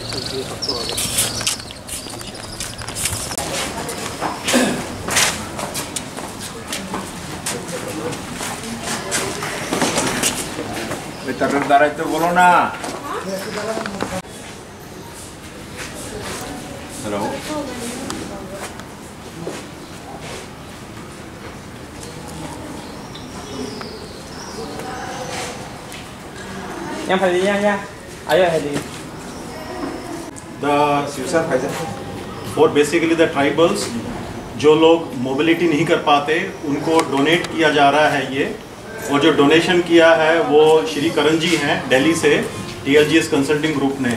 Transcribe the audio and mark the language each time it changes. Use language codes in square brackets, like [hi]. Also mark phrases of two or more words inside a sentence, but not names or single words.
[hi] तरफदार तो बोलो ना। हेलो, [vi] em phải đi nha ayo phải đi. [hi] और [en] basically the tribals [hi] जो लोग मोबिलिटी नहीं कर पाते उनको डोनेट किया जा रहा है ये, और जो डोनेशन किया है वो श्री करण जी हैं दिल्ली से TLGS कंसल्टिंग ग्रुप ने।